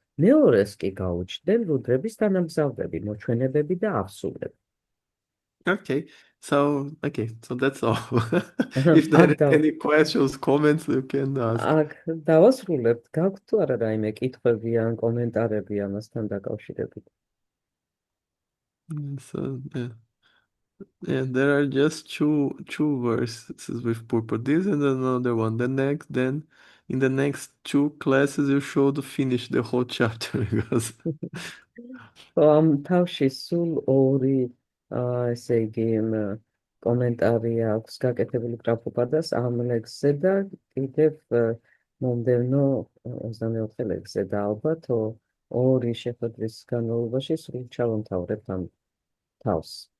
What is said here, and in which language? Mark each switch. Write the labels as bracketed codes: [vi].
[ka] მეორეს კი გაუჩნდნენ რუდრების თანამგზავრები, მოჩვენებები და აღსულები. [en] Okay, so that's all. If there are any questions, comments, you can ask. [ka] აქ დავასრულებთ. გაქვთ თუ არა რაიმე კითხვები ან კომენტარები ამასთან დაკავშირებით? [en] So, yeah, there are just two verses with purport. This and another one. Then in the next two classes, you should finish the whole chapter because. [ka] ამ თავში სულ ორი ესე იგი კომენტარი აქვს გაკეთებული პრაბჰუპადას ამ ლექსზე და კიდევ მომდევნო 24 ლექსზე და ალბათ ორი შეხვედრის განმავლობაში სულ ჩავამთავრებთ ამ თავს.